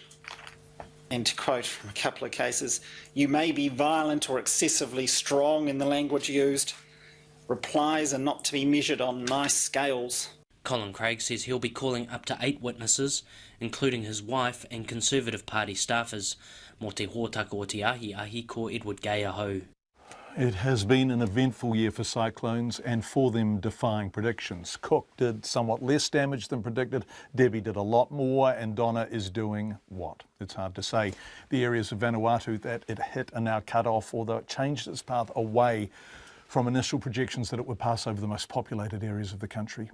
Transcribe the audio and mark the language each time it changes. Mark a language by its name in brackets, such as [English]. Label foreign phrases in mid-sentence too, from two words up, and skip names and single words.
[English] And to quote from a couple of cases, you may be violent or excessively strong in the language used. Replies are not to be measured on nice scales. Colin Craig says he'll be calling up to 8 witnesses, including his wife and Conservative Party staffers. [Māori] Mo te hōtaka o te ahi ko Edward Gay aho. [English] It has been an eventful year for cyclones and for them defying predictions. Cook did somewhat less damage than predicted, Debbie did a lot more, and Donna is doing what? It's hard to say. The areas of Vanuatu that it hit are now cut off, although it changed its path away from initial projections that it would pass over the most populated areas of the country.